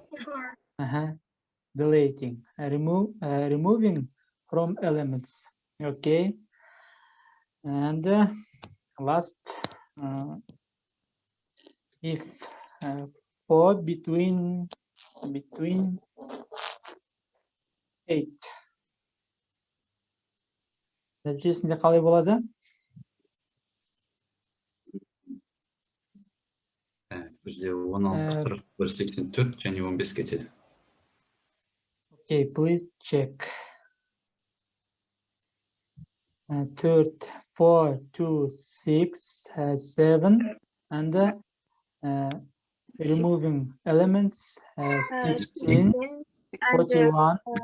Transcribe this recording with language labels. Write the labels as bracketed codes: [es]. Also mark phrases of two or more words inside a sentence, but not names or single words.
[en] Deleting, removing from elements. Okay. And last, if 4 between 8. [kk] Нәтижесінде қалай болады? Бізде 16, 41, 84 және 15 кетеді. [en] Okay, please check. 3, 4, 2, 6, 7, and removing elements 16, 41,